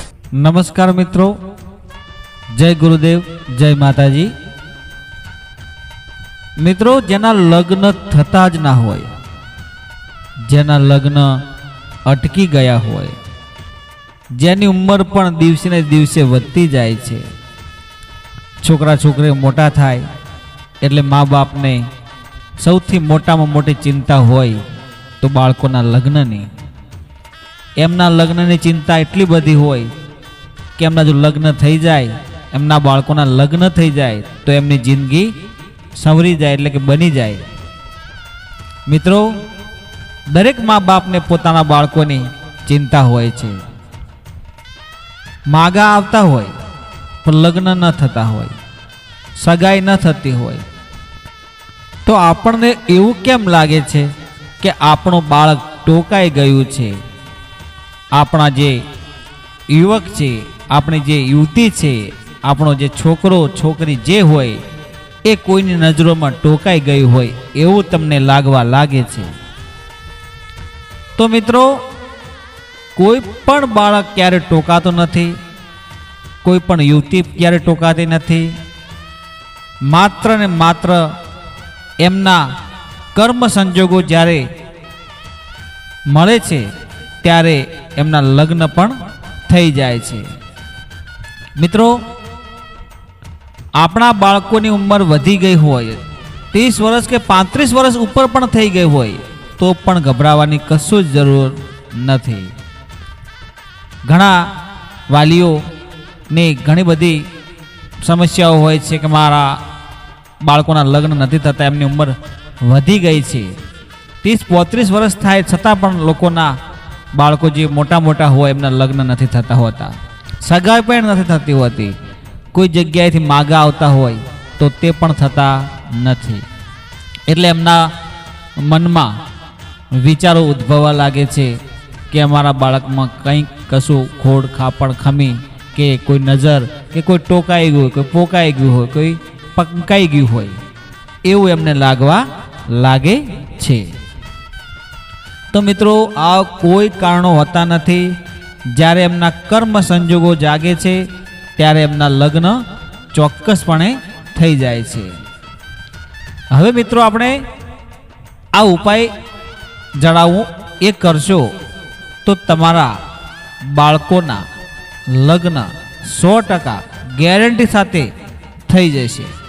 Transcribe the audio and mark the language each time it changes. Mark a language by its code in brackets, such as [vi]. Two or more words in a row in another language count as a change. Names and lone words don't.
[hi] नमस्कार मित्रों, जय गुरुदेव, जय माताजी। मित्रों, [gu] જેના લગ્ન થતા જ ના હોય, જેના લગ્ન અટકી ગયા હોય, જેની ઉમ્ર પણ દિવસે ને દિવસે વધતી જાય છે, છોકરા છોકરી મોટા થાય એટલે માં બાપ ને સૌથી મોટામાં મોટી ચિંતા હોય તો બાળકોના લગ્નની। એમના લગ્નની ચિંતા એટલી બધી હોય કે એમના જો લગ્ન થઈ જાય, એમના બાળકોના લગ્ન થઈ જાય તો એમની જિંદગી સંવરી જાય એટલે કે બની જાય। મિત્રો, દરેક માં બાપ ને પોતાના બાળકોની ચિંતા હોય છે। માગા આવતા હોય પણ લગ્ન ન થતા હોય, સગાઈ ન થતી હોય, તો આપણે એવું કેમ લાગે છે કે આપણો બાળક ટોકાઈ ગયું છે। આપણા જે યુવક છે, આપણી જે યુવતી છે, આપણો જે છોકરો છોકરી જે હોય એ કોઈની નજરોમાં ટોકાઈ ગઈ હોય એવું તમને લાગવા લાગે છે। તો મિત્રો, કોઈ પણ બાળક ક્યારે ટોકાતો નથી, કોઈ પણ યુવતી ક્યારે ટોકાતી નથી। માત્ર ને માત્ર એમના કર્મ સંજોગો જ્યારે મળે છે ત્યારે એમના લગ્ન પણ થઈ જાય છે। મિત્રો, આપણા બાળકોની ઉમ્ર વધી ગઈ હોય, 30 વર્ષ કે 35 વર્ષ ઉપર પણ થઈ ગઈ હોય તો પણ ગભરાવાની કશું જ જરૂર નથી। ઘણા વાલીઓ ને ઘણી બધી સમસ્યાઓ હોય છે કે મારા બાળકોના લગ્ન નથી થતા, એમની ઉમ્ર વધી ગઈ છે। 30-35 વર્ષ થાય છતાં પણ લોકોના બાળકો જે મોટા મોટા હોય એમના લગ્ન નથી થતા હોતા, સગાઈ પણ નથી થતી હોતી। કોઈ જગ્યાએથી માગા આવતા હોય તો તે પણ થતા નથી। એટલે એમના મનમા વિચારો ઉદ્ભવવા લાગે છે કે અમારા બાળકમાં કંઈક કશું ખોડ ખાપણ ખમી કે કોઈ નજર કે કોઈ ટોકાઈ ગયું, કોઈ પોકાઈ ગયું હોય, કોઈ પંકાઈ ગયું હોય એવું એમને લાગવા લાગે છે। તો મિત્રો, આ કોઈ કારણો હોતા નથી। જ્યારે એમના કર્મ સંજોગો જાગે છે ત્યારે એમના લગ્ન ચોક્કસપણે થઈ જાય છે। હવે મિત્રો, આપણે આ ઉપાય જણાવું એ કરશો તો તમારા બાળકોના લગ્ન 100% ગેરંટી સાથે થઈ જશે।